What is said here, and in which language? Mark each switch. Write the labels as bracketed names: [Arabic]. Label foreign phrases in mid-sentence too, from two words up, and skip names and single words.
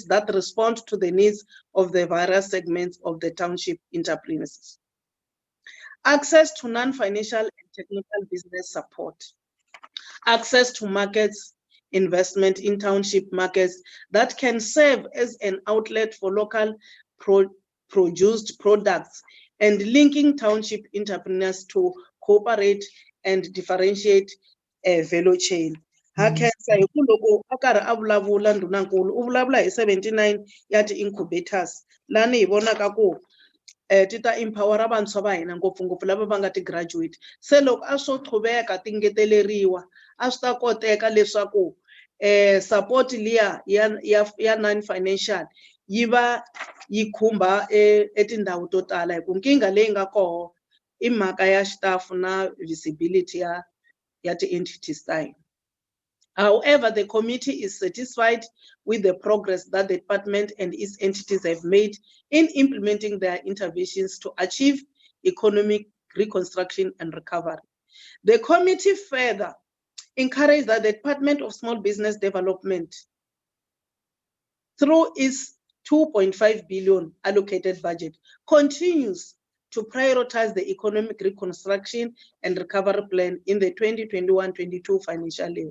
[English] that respond to the needs of the various segments of the township entrepreneurs, access to non-financial and technical business support, access to markets, investment in township markets that can serve as an outlet for local produced products, and linking township entrepreneurs to cooperate and differentiate a value chain. [Tsonga] Hakensa hi ku loko a karhi a vulavula ndhunankulu u vulavula hi 79 ya ti-incubators lani hi vonaka ku ti ta empowera vantshwa va hina ngopfungopfu lava va nga ti-graduate. Se loko a swo qhuveka ti ngeteleriwa a swi ta koteka leswaku support liya ya non-financial yi va yi khumba etindhawu to tala hi ku nkingha leyi nga koho i mhaka ya staff na visibility ya ti-entities ta hina. [English] However, the committee is satisfied with the progress that the department and its entities have made in implementing their interventions to achieve economic reconstruction and recovery. The committee further encouraged that the Department of Small Business Development, through its 2.5 billion allocated budget, continues to prioritize the economic reconstruction and recovery plan in the 2021-22 financial year.